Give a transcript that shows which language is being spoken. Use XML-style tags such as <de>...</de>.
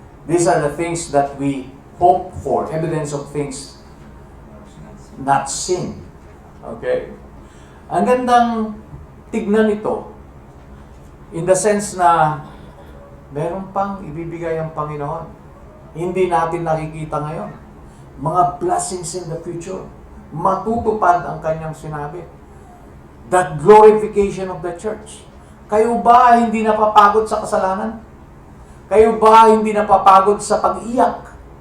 <en>These are the things that we hope for. Evidence of things not seen. Okay?</en> <tl>Ang gandang tignan ito</tl> <en>in the sense</en> <tl>na meron pang ibibigay ang Panginoon. Hindi natin nakikita ngayon. Mga blessings</tl> <en>in the future.</en> <tl>Matutupad ang kanyang sinabi.</tl> <en>That glorification of the church.</en> <tl>Kayo ba hindi napapagod sa kasalanan? Kayo ba hindi napapagod sa pag-iyak?</tl>